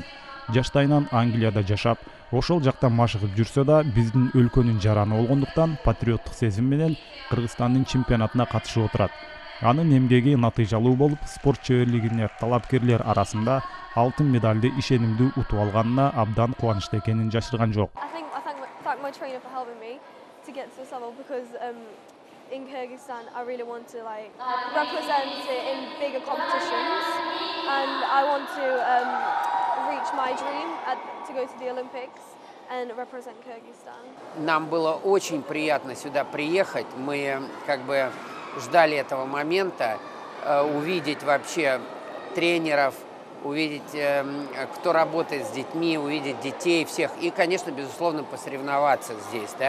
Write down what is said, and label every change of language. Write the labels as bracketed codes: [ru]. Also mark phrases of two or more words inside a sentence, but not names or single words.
[ky] Жаштайынан Англияда жашап, ошол жакта машыгып жүрсө да, биздин өлкөнүн жараны болгондуктан патриоттук сезим менен Кыргызстандын чемпионатына катышып отурат. Анын эмгеги натыйжалуу болуп, спорт чеберлигине талапкерлер арасында алтын медалды ишенимдүү утуп алганына абдан кубанычта экенин жашырган жок. [en] In Kyrgyzstan, I really want to represent it in bigger competitions, and I want to reach my dream to go to the Olympics and represent Kyrgyzstan. [ru] Нам было очень приятно сюда приехать. Мы ждали этого момента, увидеть вообще тренеров, увидеть, кто работает с детьми, увидеть детей всех и, конечно, безусловно, посоревноваться здесь, да.